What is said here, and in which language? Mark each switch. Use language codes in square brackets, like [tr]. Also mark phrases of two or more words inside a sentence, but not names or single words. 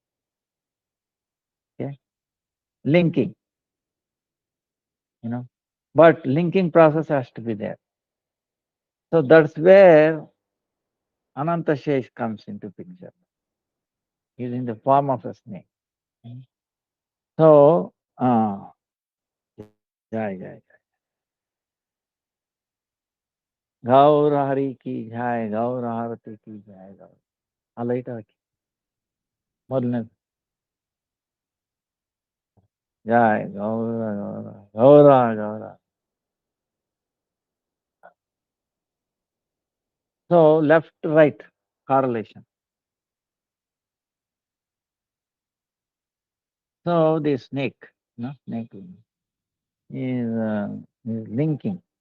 [en] Okay, linking, but linking process has to be there. So that's where Ananta Shesh comes into picture. He's in the form of a snake. So, [hi] jai jai. गौर हरि की जय, गौर आरती की जय, गौर आ [kn] ಲೈಟ್ ಹಾಕಿ ಮೊದಲನೇ ಜಯ ಗೌರ ಗೌರ ಗೌರ ಗೌರ. [en] So left right correlation. So the snake, snake is linking.